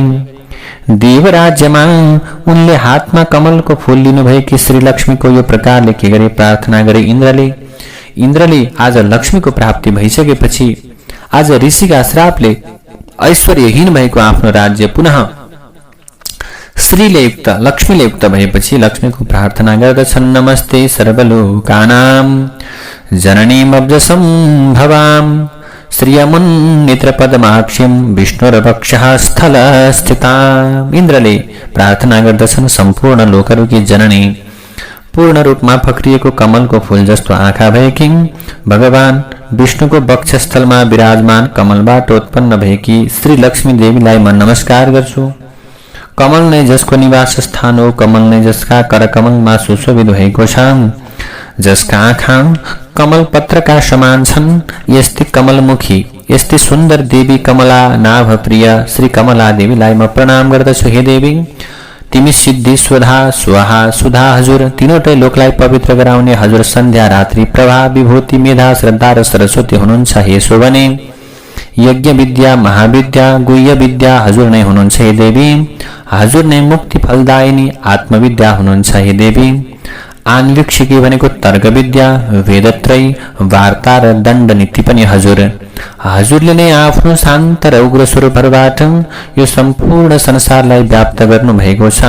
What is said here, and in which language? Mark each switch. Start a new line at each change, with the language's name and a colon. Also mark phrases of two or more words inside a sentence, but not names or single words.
Nepali: देवराज्यमा उनले हातमा कमलको फूल लिनुभएकी श्री लक्ष्मीको यो प्रकारले के गरे, प्रार्थना गरे इन्द्रले आज लक्ष्मीको प्राप्ति भइसकेपछि आज ऋषिका श्रापले ऐश्वर्यहीन भएको आफ्नो राज्य पुनः श्रीले युक्त लक्ष्मीले युक्त भएपछि लक्ष्मीको प्रार्थना गर्दछन्।
Sanskrit: नमस्ते सर्वलोकानां जननीमब्जसम्भवां श्रियमुन्नित्रपदमाक्ष्यं विष्णुर्वक्षः स्थलस्थिताम्।
Nepali: इन्द्रले प्रार्थना गर्दछन् सम्पूर्ण लोकहरूकी जननी, पूर्ण रूपमा फक्रिएको कमलको फूल जस्तो आँखा भएकी भगवान विष्णुको वक्षस्थलमा विराजमान कमलबाट उत्पन्न भएकी श्री लक्ष्मी देवीलाई म नमस्कार गर्छु। कमल नै जसको निवास स्थान हो, कमल नै जसका करकमलमा सुशोभित भएको छ, जसका आँखा कमल पत्रका समान छन्, यस्तै कमलमुखी यस्तै सुन्दर देवी कमला नाभ प्रिय श्री कमला देवीलाई म प्रणाम गर्दछु। हे देवी, तिमी सिद्धि स्वधा स्वाहा सुधा हजुर तीनवटै लोकलाई पवित्र गराउने हजुर सन्ध्या रात्रि प्रभा विभूति मेधा श्रद्धा र सरस्वती हुनुहुन्छ। हे शोभने यज्ञ विद्या महाविद्या गुह्य विद्या हजुर नै हुनुहुन्छ। हे देवी, हजुर नै मुक्ति फलदायिनी आत्मविद्या हुनुहुन्छ। हे देवी, आन्वीक्षिकी भनेको तर्क विद्या वेदत्रय वार्ता र दण्ड नीति पनि हजुरले नै आफ्नो शान्त र उग्र स्वरूपहरूबाट यो सम्पूर्ण संसारलाई व्याप्त गर्नु भएको छ।